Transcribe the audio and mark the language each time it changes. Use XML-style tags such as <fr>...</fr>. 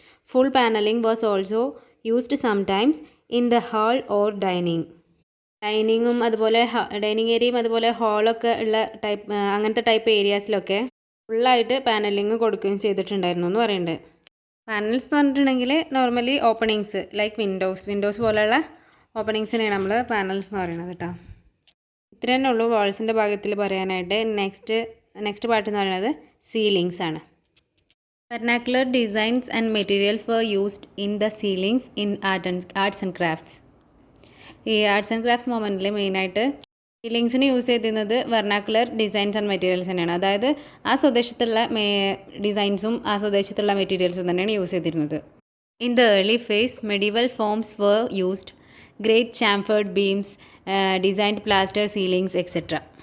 <en>full paneling was also used sometimes in the hall or ഡൈനിങ്ങും</en> <ml>അതുപോലെ dining ഏരിയയും അതുപോലെ ഹാളൊക്കെ ഉള്ള അങ്ങനത്തെ ടൈപ്പ് ഏരിയാസിലൊക്കെ ഫുള്ളായിട്ട് പാനലിംഗ് കൊടുക്കുകയും ചെയ്തിട്ടുണ്ടായിരുന്നു എന്ന് പറയുന്നുണ്ട്. പാനൽസ് എന്ന് പറഞ്ഞിട്ടുണ്ടെങ്കിൽ നോർമലി ഓപ്പണിങ്സ് ലൈക്ക് വിൻഡോസ് പോലെയുള്ള ഓപ്പണിങ്സിനെയാണ് നമ്മൾ പാനൽസ് എന്ന് പറയുന്നത് കേട്ടോ. ഇത്ര തന്നെ ഉള്ളൂ വാൾസിൻ്റെ ഭാഗത്തിൽ പറയാനായിട്ട്. നെക്സ്റ്റ് പാർട്ട് എന്ന് പറയുന്നത് സീലിങ്സ് ആണ്.</ml> <en>Vernacular designs and materials were used in the ceilings in arts and crafts.</en> <ml>ഈ ആർട്സ് ആൻഡ് ക്രാഫ്റ്റ്സ് മൊമെൻറ്റിൽ മെയിനായിട്ട് സീലിങ്സിന് യൂസ് ചെയ്തിരുന്നത് വെർനാക്കുലർ ഡിസൈൻസ് ആൻഡ് മെറ്റീരിയൽസ് തന്നെയാണ്. അതായത് ആ സ്വദേശത്തുള്ള ഡിസൈൻസും ആ സ്വദേശത്തുള്ള മെറ്റീരിയൽസും തന്നെയാണ് യൂസ് ചെയ്തിരുന്നത്.</ml> <en>In the early phase medieval forms were used, great chamfered beams, designed plaster ceilings etcetera.</en>